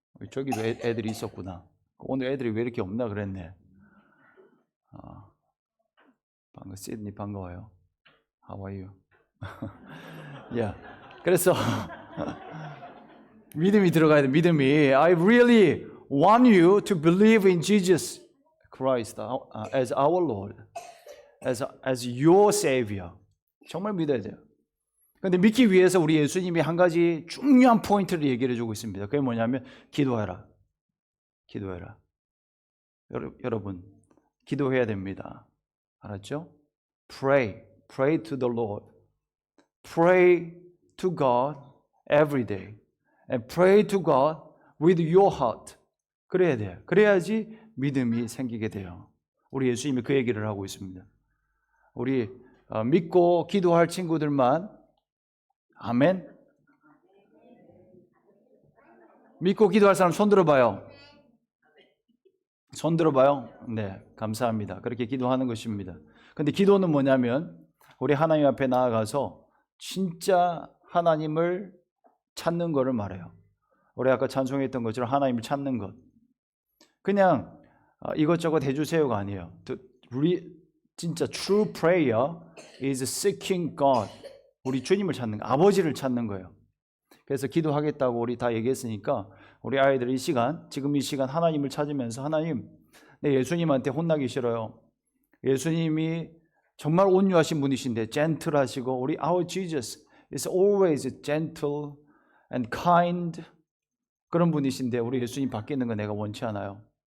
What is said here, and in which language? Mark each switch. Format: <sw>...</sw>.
<ko>저기도 애들이 있었구나. 오늘 애들이 왜 이렇게 없나 그랬네.</ko> <en>반가 시드니 반가워요. How are you? yeah.</en> <ko>그래서 믿음이 들어가야 돼.</ko> <en>믿음이 I really want you to believe in Jesus Christ as our Lord, as your Savior.</en> <ko>정말 믿어야 돼요. 그런데 믿기 위해서 우리 예수님이 한 가지 중요한 포인트를 얘기를 해주고 있습니다. 그게 뭐냐면 기도해라. 기도해라. 여러분 기도해야 됩니다.</ko> <en>알았죠? Pray to the Lord. Pray to God every day. And pray to God with your heart.</en> <ko>그래야 돼요. 그래야지 믿음이 생기게 돼요. 우리 예수님이 그 얘기를 하고 있습니다. 우리 믿고 기도할 친구들만 아멘. 믿고 기도할 사람 손 들어봐요. 손 들어봐요. 네, 감사합니다. 그렇게 기도하는 것입니다. 근데 기도는 뭐냐면 우리 하나님 앞에 나아가서 진짜 하나님을 찾는 것을 말해요. 우리 아까 찬송했던 것처럼 하나님을 찾는 것. 그냥 이것저것 해주세요가 아니에요.</ko> <en>진짜 true prayer is seeking God.</en> <ko>우리 주님을 찾는 거, 아버지를 찾는 거예요. 그래서 기도하겠다고 우리 다 얘기했으니까 우리 아이들 지금 이 시간 하나님을 찾으면서 하나님, 내 예수님한테 혼나기 싫어요. 예수님이 정말 온유하신 분이신데 젠틀하시고 우리 our Jesus is always gentle and kind 그런 분이신데 우리 예수님 바뀌는 거 내가 원치 않아요.</ko>